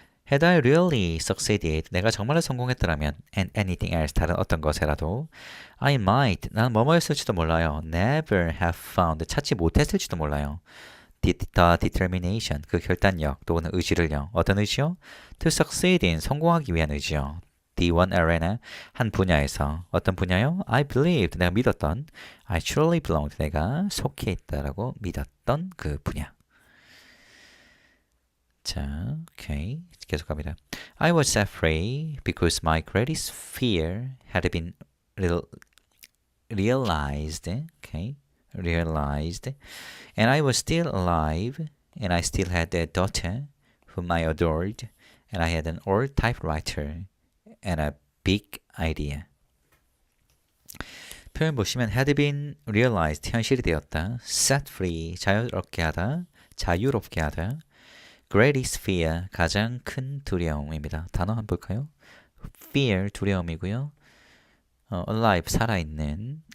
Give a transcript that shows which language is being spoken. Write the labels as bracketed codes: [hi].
[en] Had I really succeeded, [ko] 내가 정말로 성공했더라면 [en] and anything else, [ko] 다른 어떤 것에라도 [en] I might, [ko] 나는 뭐뭐였을지도 몰라요. [en] never have found, [ko] 찾지 못했을지도 몰라요. the determination, 그 결단력 또는 의지를요. 어떤 의지요? [en] to succeed in, [ko] 성공하기 위한 의지요. [en] the one arena, [ko] 한 분야에서. 어떤 분야요? [en] I believed, [ko] 내가 믿었던 [en] I truly belonged, [ko] 내가 속해 있다라고 믿었던 그 분야. 자, 오케이. 계속 갑니다. [en] I was afraid because my greatest fear had been realized. Okay, realized. And I was still alive, and I still had a daughter whom I adored, and I had an old typewriter and a big idea. [ko] 표현 보시면 had been realized, 현실이 되었다. set free, 자유롭게 하다. 자유롭게 하다. greatest fear, 가장 큰 두려움입니다. 단어 한번 볼까요? fear, 두려움이고요. alive, 살아있는.